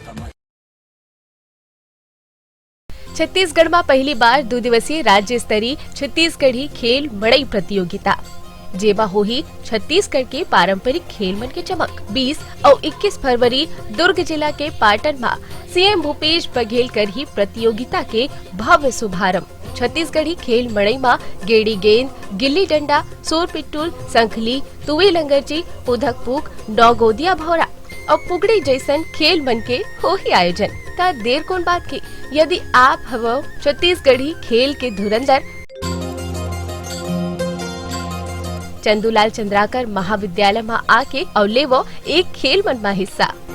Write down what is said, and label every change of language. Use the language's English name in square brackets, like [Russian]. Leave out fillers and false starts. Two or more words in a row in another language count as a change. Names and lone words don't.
[Chhattisgarhi] छत्तीसगढ़ में पहली बार 2 दिवसीय राज्य स्तरीय छत्तीसगढ़ी खेल मड़ई प्रतियोगिता जेबा होही छत्तीसगढ़ के पारंपरिक खेल मन के चमक। 20 और 21 फरवरी दुर्ग जिला के पाटन में CM भूपेश बघेल कर ही प्रतियोगिता के भव्य शुभारंभ। छत्तीसगढ़ी खेल मड़ई में गेड़ी गेंद, गिल्ली डंडा, सोर पिट्टूल, संखली, तुवे लंगरची, उधक पूक, डॉगोदिया भौरा और पुगड़ी जैसन खेल मन के हो ही आयोजन। ता देर कौन बात की, यदि आप हवो छत्तीसगढ़ी खेल के धुरंधर चंदूलाल चंद्राकर महाविद्यालय में आके और लेवो एक खेल मन में हिस्सा।